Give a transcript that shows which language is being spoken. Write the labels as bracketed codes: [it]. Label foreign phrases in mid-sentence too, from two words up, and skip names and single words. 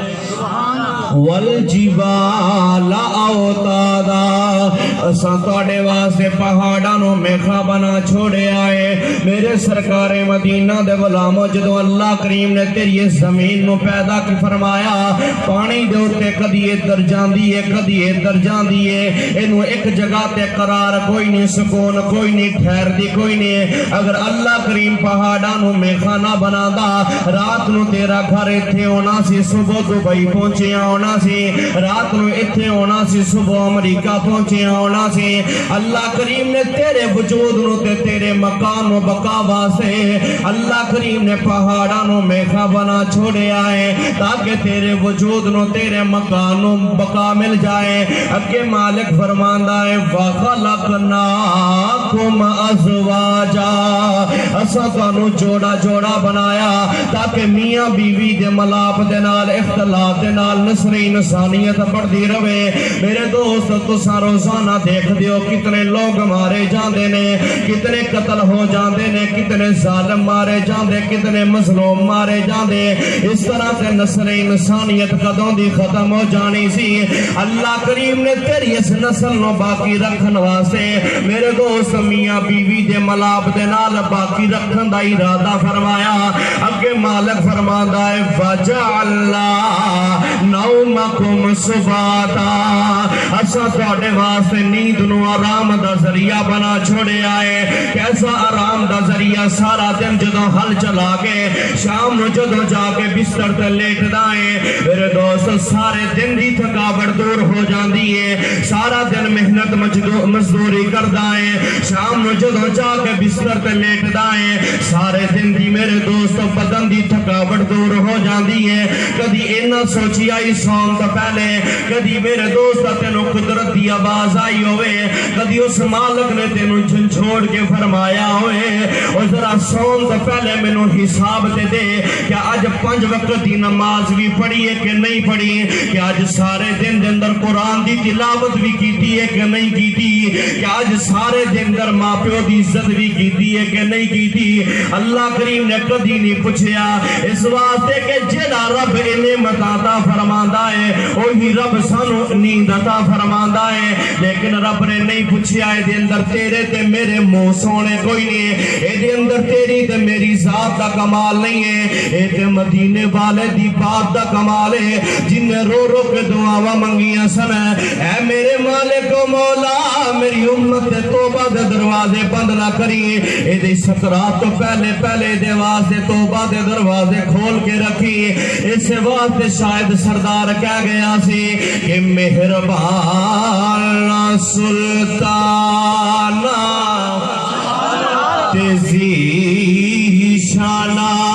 [ar] والجبال اوتادا، [pa] اساں تواڈے واسطے پہاڑاں نو میخا بنا چھوڑے آئے۔ میرے سرکار مدینہ دے غلامو، جدوں اللہ کریم نے تیری اس زمین نو پیدا کی فرمایا، پانی دے اوتے کدی ادھر جاندی ہے کدی ادھر جاندی ہے، اینو ایک جگہ تے قرار کوئی نہیں، سکون کوئی نہیں، ٹھہر دی کوئی نہیں۔ اگر اللہ کریم پہاڑاں نو میخا نہ بنادا، رات نو تیرا گھر ایتھے ہونا سی، صبح دبئی پہنچیا ہونا سی، رات نو ایتھے ہونا سی، صبح امریکہ پہنچیا ہونا سی۔ اللہ کریم نے تیرے وجود نو تے تیرے مکان نو بقا واسطے اللہ کریم نے پہاڑاں نو میخا بنا چھوڑے آئے تاکہ تیرے وجود نو تیرے مکان نو بقا مل جائے۔ اگے مالک فرماندا ہے [ar] وَخَلَقْنَاكُمْ أَزْوَاجًا، [pa] اساں تانوں جوڑا جوڑا بنایا تاکہ میاں بیوی دے ملاپ دے نال اختلاف دے نال نسل انسانیت بڑھتی رہے۔ میرے دوست تساں روزانہ دیکھ دیو کتنے لوگ مارے جاندے نے، کتنے قتل ہو جاندے نے، کتنے ظالم مارے جاندے، کتنے مظلوم مارے جاندے۔ اس طرح سے نسل انسانیت کدوں دی ختم ہو جانی سی۔ اللہ کریم نے تیری اس نسل نو باقی رکھن واسطے میرے دوست میاں بیوی دے ملاپ دے نال باقی رکھن دا ارادہ فرمایا۔ اگے مالک فرماندا ہے [ar] وَجَعَلْنَا نَوْمَكُمْ سُبَاتًا، [pa] اساں تواڈے واسطے نیند نو آرام دا ذریعہ بنا چھوڑے آئے۔ کیسا آرام دا ذریعہ؟ سارا دن جدوں ہل چلا کے شام نو جدوں جا کے بستر تے لیٹدا ہے میرے دوست، سارے دن دی تھکاوٹ دور ہو جاندی ہے، سارا دن محنت مزدوری کردا ہے، شام نو جدوں جا کے بستر تے لیٹدا ہے سارے دن دی میرے دوست بدن دی تھکاوٹ دور ہو جاندی ہے۔ کدی اینا سوچیا ہی سوم تو پہلے، کدی میرے دوست تینوں قدرت دی آواز آئی ہوئے، کدی اس مالک نے تینوں جھنجھوڑ کے فرمایا ہوئے او اور ذرا سون تو پہلے مینوں حساب تے دے کہ اج 5 وقت دی نماز بھی پڑھی ہے کہ نہیں پڑھی, کہ اج سارے دن دے اندر قرآن دی تلاوت بھی کیتی ہے کہ نہیں کیتی, کہ اج سارے دن اندر ماں پیو دی عزت بھی کیتی ہے کہ نہیں کیتی. اللہ کریم نے کدی نہیں پوچھیا, اس واسطے کہ جڑا رب نعمت عطا فرماندا ہے وہی رب سانو نیند عطا فرماندا ہے. لیکن رب نے نہیں پوچھیا اے دے اندر تیرے تے میرے منہ سونے کوئی نہیں, اے دے اندر تیری تے میری ذات دا کمال نہیں ہے, اے تے مدینے والے دی بات دا کمال ہے جن نے رو رو کے دعاواں منگیاں سن. اے میرے مالک و مولا میری امت توبہ دے دروازے بند نہ کری, اے دے سکرات تو پہلے پہلے دے واسطے توبہ دے دروازے کھول کے رکھی. اس واسطے شاید سردار کہہ گیا سی کہ مہربان سلطانہ تیزی شانہ